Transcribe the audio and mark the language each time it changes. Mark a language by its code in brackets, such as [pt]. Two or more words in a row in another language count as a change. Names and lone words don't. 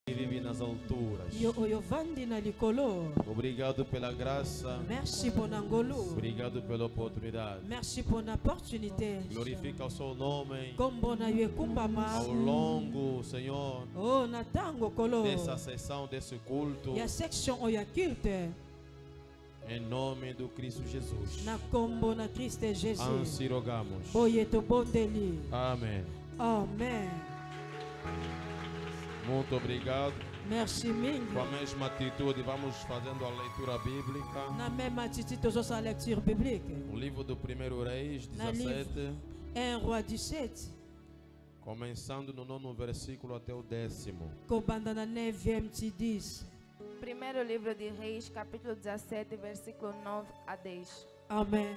[pt] vive nas alturas. Obrigado pela graça. [fr] Merci pour nangolo. [pt] Obrigado pela oportunidade. [fr] Merci pour l'opportunité. [pt] Glorifica o seu nome Ao longo, Senhor, [ln] oh, natango kolo. [pt] dessa sessão, desse culto. [ln] Ya section oya culte. [pt] Em nome do Cristo Jesus. [ln] Na kombo na Cristo Jesus. [pt] Assim rogamos. [ln] Boyeto bondeli. [pt] Amém. [ln] Amen. [pt] Muito obrigado. [ln] Merci mingi. [pt] Com a mesma atitude, vamos fazendo a leitura bíblica. [ln] Na [fr] même attitude, [ln] tozo sa [fr] lecture biblique. [pt] O livro do 1 Reis, [ln] Na 17. [fr] 1 Roi 17. [pt] Começando no 9º versículo até o 10º. [ln] Kobanda na 9e ti 10. [pt] Primeiro livro de Reis, capítulo 17, versículo 9 a 10. Amen.